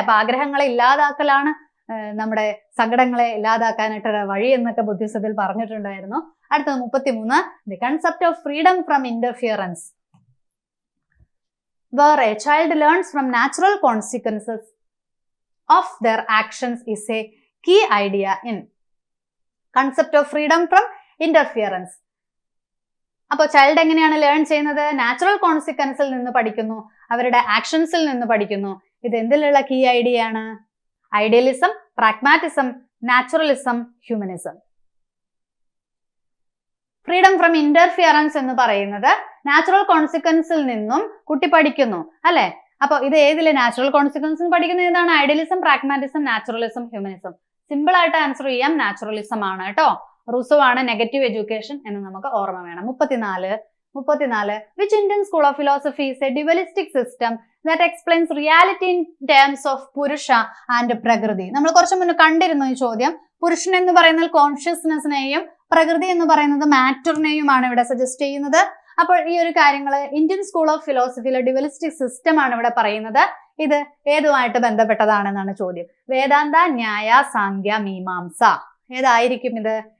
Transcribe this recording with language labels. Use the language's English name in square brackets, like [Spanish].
[Malayalam] അപ്പൊ ആഗ്രഹങ്ങളെ ഇല്ലാതാക്കലാണ് നമ്മുടെ സങ്കടങ്ങളെ ഇല്ലാതാക്കാനായിട്ട് വഴി എന്നൊക്കെ ബുദ്ധിസത്തിൽ പറഞ്ഞിട്ടുണ്ടായിരുന്നു. [English] അടുത്തത് 33 the concept of freedom from interference. where a child learns from natural consequences of their actions is a key idea in concept of freedom from interference. [Malayalam] അപ്പോൾ child എങ്ങനെയാണ് ലേൺ ചെയ്യുന്നത്? നാച്ചുറൽ കോൺസിക്വൻസിൽ നിന്ന് പഠിക്കുന്നു, അവരുടെ ആക്ഷൻസിൽ നിന്ന് പഠിക്കുന്നു. ഇത് എന്തിലുള്ള കീ ഐഡിയ ആണ്? Idealism, pragmatism, naturalism, humanism. Freedom from interference എന്ന് പറയുന്നത് നാച്ചുറൽ കോൺസിക്വൻസിൽ നിന്നും കുട്ടി പഠിക്കുന്നു അല്ലെ? അപ്പൊ ഇത് ഏതില് നാച്ചുറൽ കോൺസിക്വൻസ് പഠിക്കുന്ന ഏതാണ്? Idealism, pragmatism, naturalism, humanism. Simple ആയിട്ട് ആൻസർ ചെയ്യാം. നാച്ചുറലിസം ആണ് കേട്ടോ. റുസോ ആണ് നെഗറ്റീവ് എഡ്യൂക്കേഷൻ എന്ന് നമുക്ക് ഓർമ്മ വേണം. 34 34. [English] Which Indian school of philosophy is a dualistic system that explains reality in terms of Purusha and Prakriti? [Malayalam] നമ്മൾ കുറച്ച് മുന്നേ കണ്ടിരുന്നു ഈ ചോദ്യം. പുരുഷൻ എന്ന് പറയുന്നത് കോൺഷ്യസ്നെസ്സിനെയും പ്രകൃതി എന്ന് പറയുന്നത് മാറ്ററിനെയുമാണ് ഇവിടെ സജസ്റ്റ് ചെയ്യുന്നത്. അപ്പോൾ ഈ ഒരു കാര്യങ്ങള് Indian school of ഫിലോസഫിയിലെ dualistic system ആണ് ഇവിടെ പറയുന്നത്. ഇത് ഏതുമായിട്ട് ബന്ധപ്പെട്ടതാണെന്നാണ് ചോദ്യം. വേദാന്ത, ന്യായ, സാങ്ക്യ, മീമാംസ. ഏതായിരിക്കും ഇത്?